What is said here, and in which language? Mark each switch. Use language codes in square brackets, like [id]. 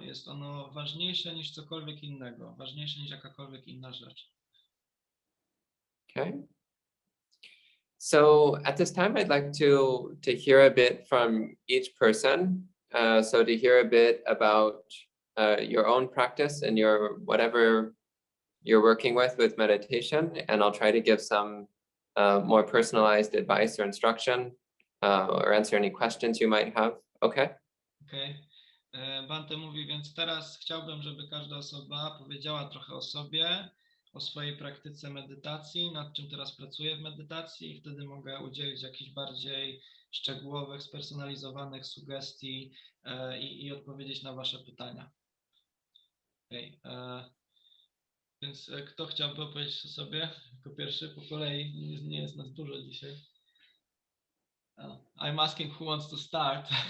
[pl] Jest ono ważniejsze niż cokolwiek innego, ważniejsze niż jakakolwiek inna rzecz. [en] Okay. So at this time, I'd like to hear a bit from each person. So to hear a bit about your own practice and your whatever you're working with meditation, and I'll try to give some more personalized advice or instruction or answer any questions you might have. Okay? Okay. [pl] Bhante mówi, więc teraz chciałbym, żeby każda osoba powiedziała trochę o sobie, o swojej praktyce medytacji, nad czym teraz pracuję w medytacji i wtedy mogę udzielić jakichś bardziej szczegółowych, spersonalizowanych sugestii i odpowiedzieć na wasze pytania. Okay. Więc kto chciałby opowiedzieć o sobie jako pierwszy? Po kolei, nie jest nas dużo dzisiaj. [en] I'm asking who wants to start.